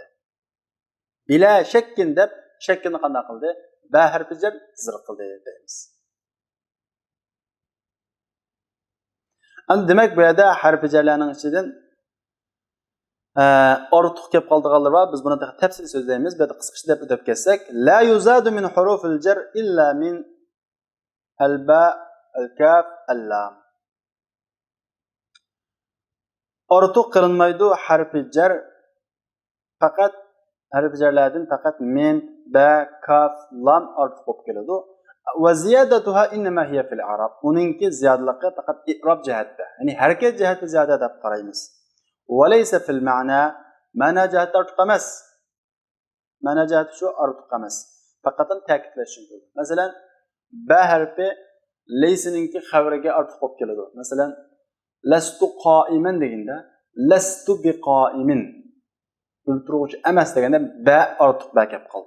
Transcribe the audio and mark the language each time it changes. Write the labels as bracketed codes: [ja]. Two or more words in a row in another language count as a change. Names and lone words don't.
[ar] بلا شك [uz] deb shakkinni qanday qildi? Ba harfi jar zir qildi deymiz. Demak, bu yerda harfi jarlarning ichidan ortiq kelib qoldiganlar bor. Biz buni tafsili so'zlaymiz. Bu yerda qisqacha deb o'tib ketsak, [ar] لا يزاد من حروف الجر إلا من الباء الكاف اللام. [uz] Ortuq qilinmaydi harfi jar faqat harfi jarlardan faqat min, ba, kaf, lam ortiq bo'lib keladi. [ar] وزيادتها إنما هي في الإعراب. [uz] Uningki ziyodaligi faqat i'rob jihatda, ya'ni harakat jihati ziyoda deb qaraymiz. [ar] وليس في المعنى [uz] jihati ortiq emas. Ma'na jihati shu ortiq emas. Faqat ta'kidlash uchun. Masalan, ba harfi laysininki xabriga ortiq bo'lib keladi. Masalan, [ar] لست قائما [uz] deganda [ar] لست بقائم [uz] turuvchi emas deganda ba ortiq ba kelib qoldi.